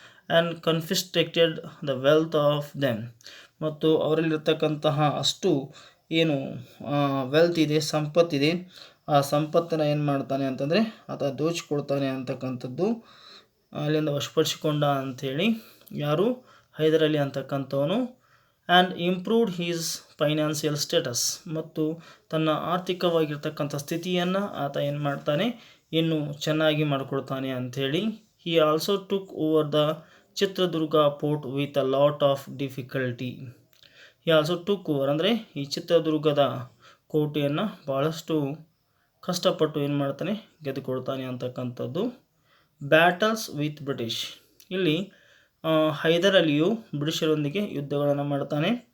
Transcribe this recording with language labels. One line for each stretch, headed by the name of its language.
English: And confiscated the wealth of them.
Kannada: ಮತ್ತು ಅವರಲ್ಲಿರ್ತಕ್ಕಂತಹ ಅಷ್ಟು ಏನು ವೆಲ್ತ್ ಇದೆ, ಸಂಪತ್ತಿದೆ, ಆ ಸಂಪತ್ತನ್ನು ಏನು ಮಾಡ್ತಾನೆ ಅಂತಂದರೆ ಆತ ದೋಚಿಕೊಳ್ತಾನೆ ಅಂತಕ್ಕಂಥದ್ದು, ಅಲ್ಲಿಂದ ವಶಪಡಿಸಿಕೊಂಡ ಅಂಥೇಳಿ ಯಾರು? Hyder Ali ಅಂತಕ್ಕಂಥವನು.
English: And improved his financial status.
Kannada: ಮತ್ತು ತನ್ನ ಆರ್ಥಿಕವಾಗಿರ್ತಕ್ಕಂಥ ಸ್ಥಿತಿಯನ್ನು ಆತ ಏನು ಮಾಡ್ತಾನೆ? ಇನ್ನೂ ಚೆನ್ನಾಗಿ ಮಾಡಿಕೊಳ್ತಾನೆ ಅಂಥೇಳಿ
English: He also took over the Chitradurga port with a lot of difficulty. He also took over
Kannada: ಅಂದರೆ ಈ ಚಿತ್ರದುರ್ಗದ ಕೋಟೆಯನ್ನು ಭಾಳಷ್ಟು ಕಷ್ಟಪಟ್ಟು ಏನು ಮಾಡ್ತಾನೆ, ಗೆದ್ದುಕೊಳ್ತಾನೆ ಅಂತಕ್ಕಂಥದ್ದು.
English: battles with British,
Kannada: ಇಲ್ಲಿ ಹೈದರ್ ಅಲಿಯು ಬ್ರಿಟಿಷರೊಂದಿಗೆ ಯುದ್ಧಗಳನ್ನು ಮಾಡ್ತಾನೆ.